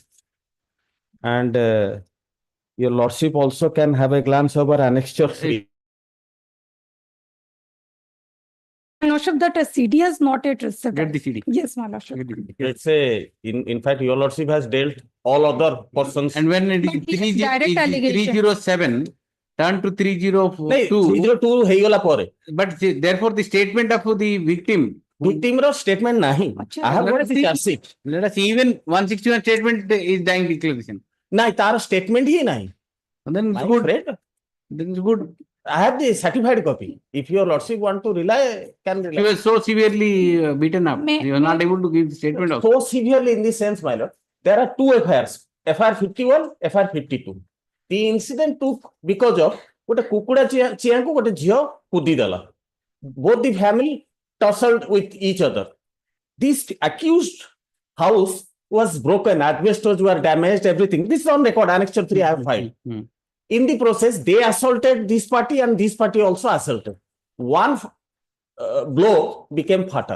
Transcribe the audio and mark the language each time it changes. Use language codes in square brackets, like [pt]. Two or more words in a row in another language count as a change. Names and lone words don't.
[en] And your lordship also can have a glance over annexure 3. My lordship, that a CD has not yet received. Get the CD. Yes, my lordship. Let's say, in fact, your lordship has dealt all other persons. And when it But is it is direct allegation. 307, turn to 302. [or] 302 ହେଇଗଲା ପରେ. [en] But therefore, the statement of the victim. [or] Victim ର statement ନାହିଁ. [en] I have got the charge sheet. Let us see, even 161 statement is dying declaration. [or] ନାଇଁ ତାର statement ହିଁ ନାହିଁ. [en] Then it's good. Then it's good. I have the certified copy. If your lordship want to rely, can rely. He was so severely beaten up. He was not able to give the statement also. So severely in this sense, my lord. There are two FIRs. FIR 51, FIR 52. The incident took because of [or] ଗୋଟେ କୁକୁଡ଼ା ଚିଆଁକୁ ଗୋଟେ ଝିଅ କୁଦି ଦେଲା. [en] Both the family tussled with each other. This accused house was broken, asbestos were damaged, everything. This is on record, Annexure 3 I have filed. In the process, they assaulted this party and this party also assaulted. One blow became fatal.